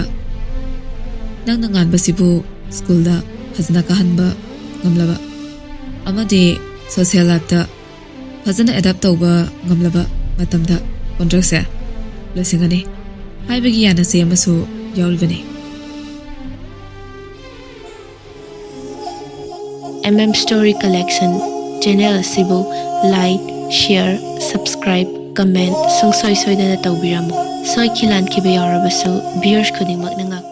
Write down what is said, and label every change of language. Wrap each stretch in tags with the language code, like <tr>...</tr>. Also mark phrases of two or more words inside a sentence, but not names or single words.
<mni>Nang nanganba sibu school da fazana kahanba ngamlaba. Amadi</mni> <en>social life</en> <mni>da fazana adapt tawba ngamlaba matamda contract se ꯂꯣꯏꯁꯤꯟꯒꯅꯤ ꯍꯥꯏꯕꯒꯤ ꯌꯥꯅꯆꯦ ꯑꯃꯁꯨ ꯌꯥꯎꯔꯤꯕꯅꯤ Story Collection channel asibu</mni> <en>like, share, subscribe, comment,</en> <mni>sungsoi soidana tawbiramu. Soi khilan khiba yawrabasu viewers khudingmak</mni>